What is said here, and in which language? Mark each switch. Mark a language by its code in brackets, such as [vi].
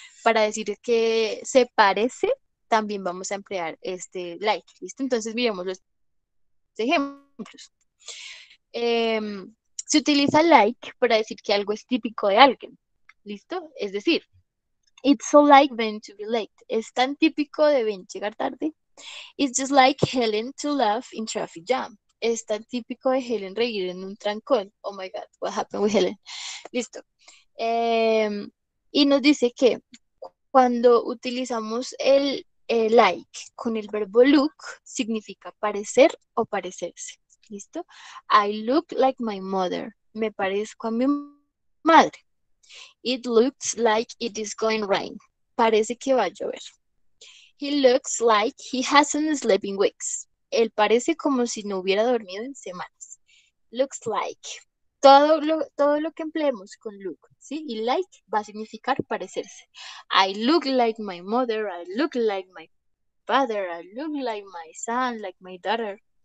[es] Para decir que se parece, también vamos a emplear este like, ¿listo? Entonces, miremos los ejemplos. Se utiliza like para decir que algo es típico de alguien. ¿Listo? Es decir, [en] it's so like Ben to be late. [es] Es tan típico de Ben llegar tarde. [en] It's just like Helen to laugh in traffic jam. [es] Es tan típico de Helen reír en un trancón. [en] Oh my God, what happened with Helen? [es] Listo. Y nos dice que cuando utilizamos el like con el verbo look, significa parecer o parecerse. ¿Listo? [en] I look like my mother. [es] Me parezco a mi madre. [en] It looks like it is going rain. [es] Parece que va a llover. [en] He looks like he hasn't slept in weeks. [es] Él parece como si no hubiera dormido en semanas. Looks like. Todo lo que empleemos con look, ¿sí? Y like va a significar parecerse. [en] I look like my mother. I look like my father. I look like my son, like my daughter.